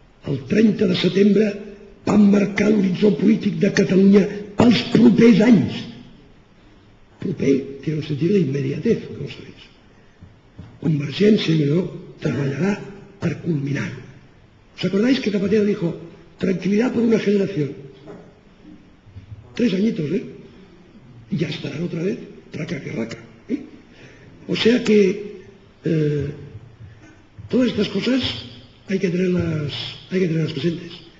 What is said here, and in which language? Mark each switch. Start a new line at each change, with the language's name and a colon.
Catalan: El 30 de setembre van marcar l'horitzó polític de Catalunya pels propers anys.
Spanish: Proper tiene un sentido de inmediatez, como sabéis.
Catalan: Convergència i Unió treballarà per culminar.
Spanish: ¿Os acordáis que Zapatero dijo tranquilidad por una generación? 3 añitos, y ya estarán otra vez, traca que raca. O sea que todas estas cosas hay que tenerlas presentes.